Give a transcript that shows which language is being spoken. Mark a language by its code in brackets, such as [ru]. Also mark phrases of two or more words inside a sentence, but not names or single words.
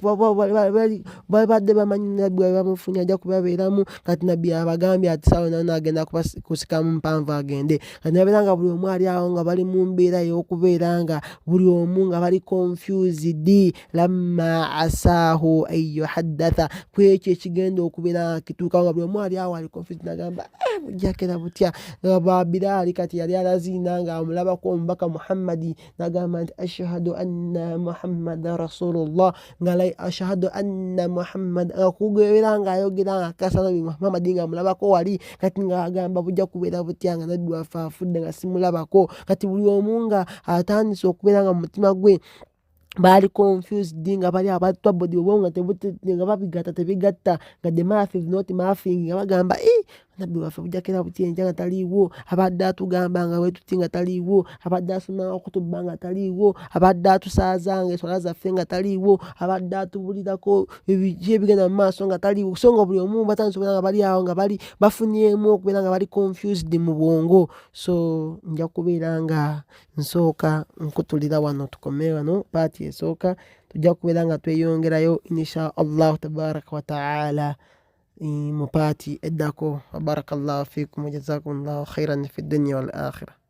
[lg] babadde bamanyi nabbi waabwe bamufunye ajja kubabeeramu, kati nabbi abagambye ati saawa nano agenda kusikamu mpanvu agende, kati nabeera nga buli omu ali awo nga bali mu mbeera y'okubeera nga buli omu nga bali confused, [ar] لما عساه أن يحدث, [lg] kwekyo ekigenda okubeera kituukawo nga buli omu ali awo ali confused, nagamba bujjakera butya. Bilaali kati yali alaziina nga amulabako omubaka Muhammadi, nagamba nti [ar] أشهد أن محمدا رسول الله, [lg] nga [ar] أشهد أن محمد, [lg] okubeera nga ayogera nga akakasa nabbi Muhammadi nga amulabako wali, kati nga agamba bujja kubeera butya nga nabbi waffe afudde nga simulabako. Kati buli omu nga atandise okubeera nga mu mutima gwe baali confused, nga bali abattwa bodi obwongo nga babigatta tebigatta, nga [en] the math is not mathing, [lg] nga bagamba nabbi waffe bujjakera butya enkya nga taliiwo, abadde atugamba nga wetuti nga taliiwo, abadde asoma okutuba nga taliiwo, abadde atusaaza nga eswala zaffe nga taliiwo, abadde atubulirako ebiki ebigenda mu maaso nga taliiwo. So nga buli omu batandise okubeera nga bali awo nga bali bafunyemu okubeera nga bali confused mu bwongo. So nja kubeera nga nsooka nkutulira wano, tukome wano paati esooka, tujja kubeera nga tweyongerayo [ar] إن شاء الله تبارك وتعالى [lg] mu paati eddako. [ar] بارك الله فيكم وجزاكم الله خيرا في الدنيا والآخرة.